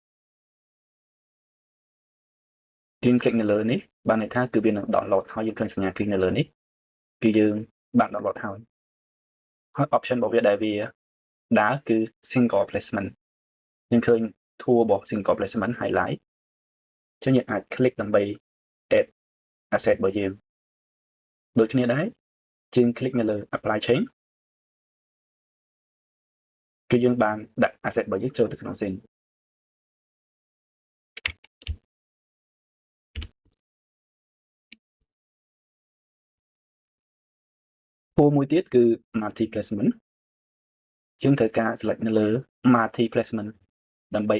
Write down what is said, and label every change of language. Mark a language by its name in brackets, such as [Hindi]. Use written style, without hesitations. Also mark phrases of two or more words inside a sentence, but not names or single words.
[Khmer] យើង click នៅលើនេះបានន័យថាគឺវានឹង download ហើយយើងឃើញសញ្ញា click នៅលើនេះគឺយើងបាន download ហើយ option របស់វាដែលវាដើរគឺ [English] single placement [Khmer] យើងឃើញ tool របស់ [English] single placement [Khmer] highlight អញ្ចឹងយើងអាច click ដើម្បី [English] add asset [Khmer] របស់យើងដូចគ្នាដែរយើង click នៅលើ [English] apply change [Khmer] គឺយើងបានដាក់ asset របស់យើងចូលទៅក្នុង scene ពូមួយទៀតគឺ [English] multi placement [Khmer] យើងត្រូវការ select នៅលើ [English] multi placement [Khmer] ដើម្បី